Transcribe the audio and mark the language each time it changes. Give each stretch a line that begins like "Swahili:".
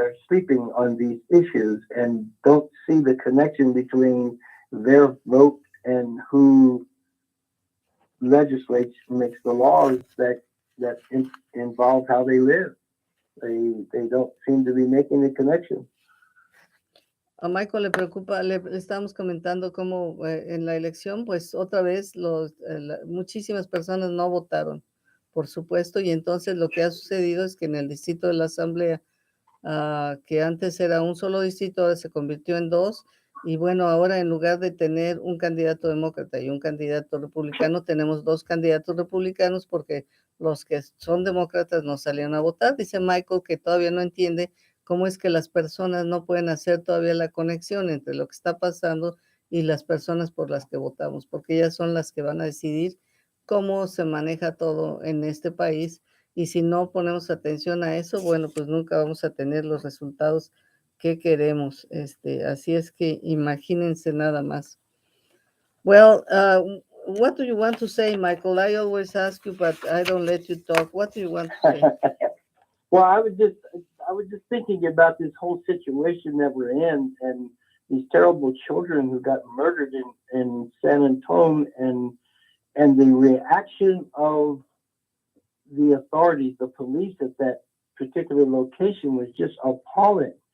English: They're sleeping on these issues and don't see the connection between their vote and who legislates, makes the laws that involve how they live. They don't seem to be making the connection.
Spanish: A Michael le preocupa, le estamos comentando cómo en la elección, pues otra vez muchísimas personas no votaron, por supuesto, y entonces lo que ha sucedido es que en el distrito de la Asamblea, que antes era un solo distrito, ahora se convirtió en dos, y bueno, ahora en lugar de tener un candidato demócrata y un candidato republicano, tenemos dos candidatos republicanos porque los que son demócratas no salieron a votar. Dice Michael que todavía no entiende cómo es que las personas no pueden hacer todavía la conexión entre lo que está pasando y las personas por las que votamos, porque ellas son las que van a decidir cómo se maneja todo en este país, y si no ponemos atención a eso, bueno, pues nunca vamos a tener los resultados que queremos. Así es que imagínense nada más.
English: Well, what do you want to say, Michael? I always ask you, but I don't let you talk. What do you want to say? Well, I was just thinking about this whole situation that we're in and these terrible children who got murdered in San Antonio and the reaction of the authorities, the police at that particular location was just appalling.